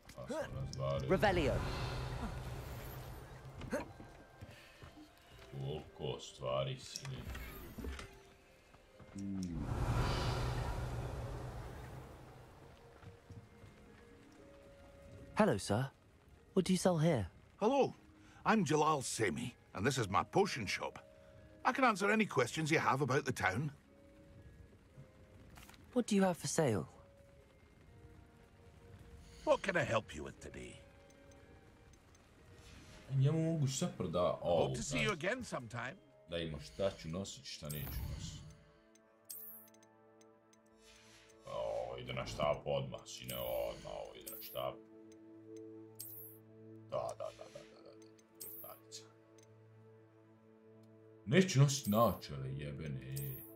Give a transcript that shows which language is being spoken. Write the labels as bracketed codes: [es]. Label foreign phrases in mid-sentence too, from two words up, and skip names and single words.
[en] Revelio. [bs] Koliko stvari sine. [en] Hello, sir. What do you sell here? Hello, I'm Jalal Semi, and this is my potion shop. I can answer any questions you have about the town. What do you have for sale? What can I help you with today? [bs] Njemu mogu sve proda... [en] Hope to see you again sometime. [bs] Da ima šta ću nositi, šta neću nositi. Ide na štap odmah, sine, odmah, ide na štap. Da. Neću nositi naočale, jebene.